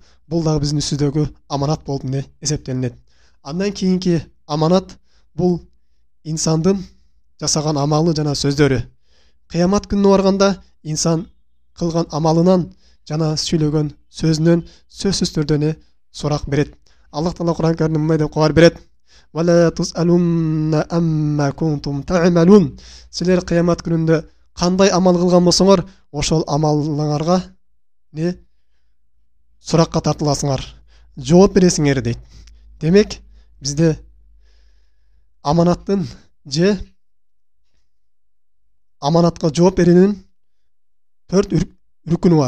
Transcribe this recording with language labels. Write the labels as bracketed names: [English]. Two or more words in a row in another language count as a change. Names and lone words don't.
[Kyrgyz] Бул дагы биздин үстүбүздөгү аманат болуп эсептелинет. Андан кийинки аманат бул инсандын жасаган амалы жана сөздөрү. Кыямат күнүнө барганда инсан кылган амалынан жана сүйлөгөн сөзүнөн сөзсүз түрдө сурак берет. Аллах Таала Кур'ан Каримде мындай деп кабар берет: [Arabic] "ولا تسألن عما كنتم تعملون." [Kyrgyz] Силер кыямат күнүндө кандай амал кылган болсоңор, ошол амалыңарга суракка тартыласыңар, жооп бересиңер дейт. Демек, бизде аманаттын же аманатка жооп берүүнүн 4 рүкүнү бар.